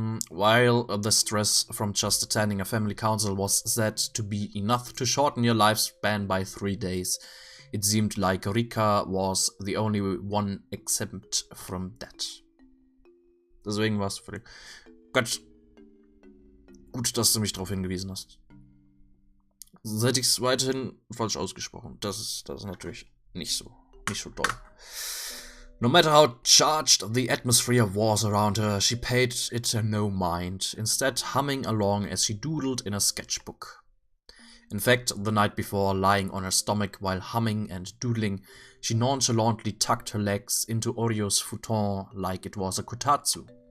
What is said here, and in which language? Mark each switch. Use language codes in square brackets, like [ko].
[en] While the stress from just attending a family council was said to be enough to shorten your lifespan by 3 days, it seemed like Rika was the only one exempt from that. [de] Deswegen war es völlig... Gut, dass du mich darauf hingewiesen hast. Sonst hätte ich es weiterhin falsch ausgesprochen. Das ist natürlich nicht so toll. [en] No matter how charged the atmosphere was around her, she paid it no mind, instead humming along as she doodled in a sketchbook. In fact, the night before, lying on her stomach while humming and doodling, she nonchalantly tucked her legs into Oryo's futon like it was a kotatsu.